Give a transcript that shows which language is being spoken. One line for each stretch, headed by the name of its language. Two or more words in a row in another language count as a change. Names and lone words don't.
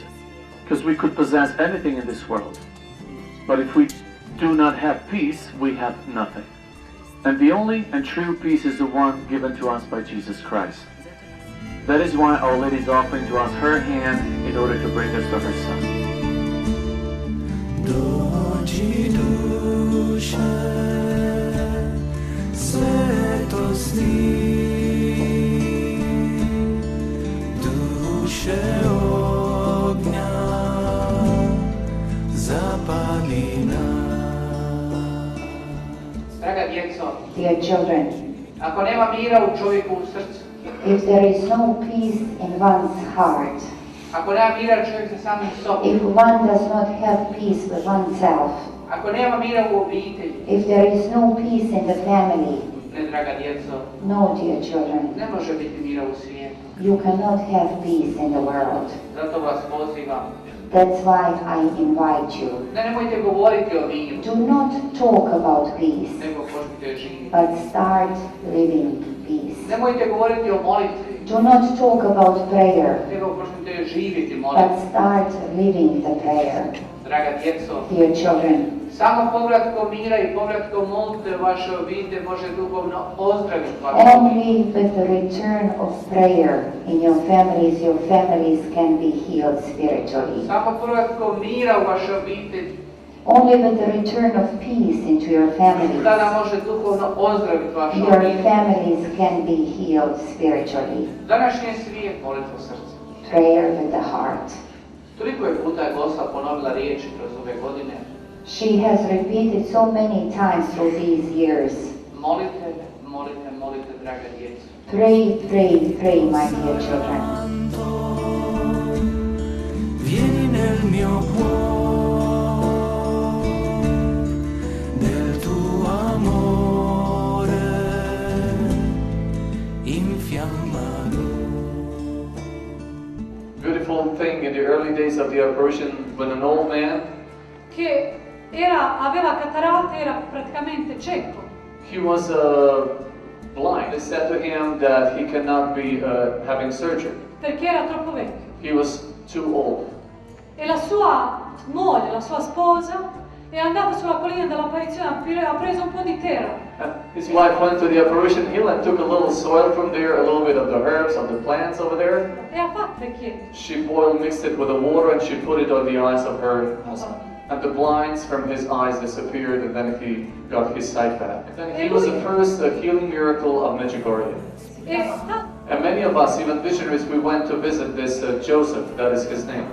English: Because we could possess anything in this world. But if we do not have peace, we have nothing. And the only and true peace is the one given to us by Jesus Christ. That is why Our Lady is offering to us her hand in order to bring us to her Son.
Croatian: Dođi duše svetosti, duše ognja, zapali nas. Draga djeco,
English: Dear children,
Croatian: ako nema mira u čovjeku u srcu,
English: if there is no peace in one's heart,
Croatian: ako nema mira čovjek sa samim sobom,
English: if one does not have peace with oneself,
Croatian: ako nema mira u obitelji,
English: if there is no peace in the family,
Croatian: ne draga djeco,
English: no, dear children,
Croatian: ne može biti mira u svijetu.
English: you cannot have peace in the world.
Croatian: Zato vas pozivam,
English: That's why I invite you.
Croatian: nemojte govoriti o miru,
English: Do not talk about peace,
Croatian: nego počnite živjeti.
English: but start living peace.
Croatian: Nemojte govoriti o molitvi,
English: Do not talk about prayer,
Croatian: nego počnite živjeti
English: but
Croatian: molitvu.
English: start living the prayer.
Croatian: Draga djeco,
English: Dear children,
Croatian: samo povratkom mira i povratkom molitve vaše obitelj može duhovno ozdraviti vašu
English: only with the return of prayer in your families can be healed spiritually.
Croatian: Samo povratkom mira u vaše obitelj
English: Only with the return of peace into your families,
Croatian: tada može duhovno ozdraviti vašu
English: your
Croatian: obitelj.
English: families can be healed spiritually.
Croatian: Današnji svijet molitvu srca.
English: Prayer with the heart.
Croatian: Toliko je puta je Gospa ponovila riječi kroz ove godine.
English: She has repeated so many times through these years.
Croatian: Molite, molite, molite, draga djeca.
English: Pray, pray, pray, my dear children.
Italian: Vieni nel mio cuore, del tuo amore infiammalo.
English: Beautiful thing in the early days of the apparition when an old man,
Italian: che aveva catarate, era praticamente cieco.
English: he was blind. They said to him that he cannot be having surgery.
Italian: Perché era troppo vecchio.
English: He was too old.
Italian: E la sua moglie, la sua sposa, è andata sulla collina dell'apparizione, ha preso un po' di terra.
English: His wife went to the apparition hill and took a little soil from there, a little bit of the herbs, of the plants over there.
Italian: E ha fatto le chiese.
English: She boiled, mixed it with the water, and she put it on the eyes of her husband. And the blinds from his eyes disappeared, and then he got his sight back. And then he was the first healing miracle of Medjugorje. And many of us, even visionaries, we went to visit this Joseph, that is his name.